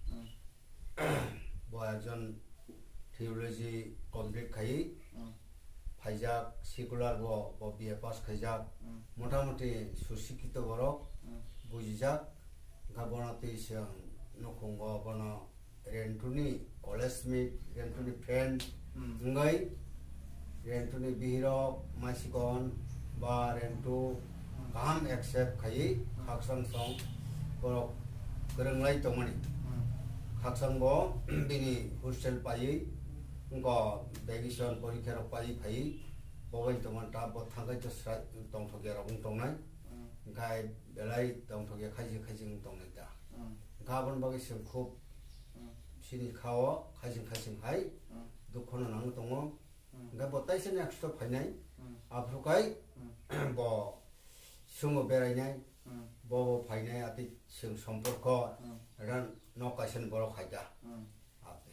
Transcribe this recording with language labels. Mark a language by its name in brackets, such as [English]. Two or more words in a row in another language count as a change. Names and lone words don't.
[Kok Borok] बो एकजन [English] theology complete [Kok Borok] खायि फाइजाक सेकुलार बो [English] BA pass [Kok Borok] खायजाक मोटामोटी सुशिक्षित बरक बुजिजाक गाबनाते जों नखंगो बनो रेन्टुनि कलेजमेट रेन्टुनि फ्रेंड नङै रेन्टुनि बिहिरो मासिगन बा रेन्टु गाहाम एक्सेप्ट खायि खाकसां सं बरक गोरोंलाय दंमोन खाकसांबो बिनि हस्टेल पायि उनको वेकेशन परीक्षा पायि फायि बबाय दंमोन दा बो थांगाय दस्रा दंथगेरा बुंतंनाय गाय बेलाय दंथगे खायजि दंनाय दा गाबोन बागै जों खुब सिनि खाव खायजि हाय दुखनो नांग दङ गाय बताइसे नेक्स्ट फायनाय आफ्रुकाय बो सुङो बेरायनाय बो फायनाय आति जों सम्पर्क रान नकासन बर खायदा आबे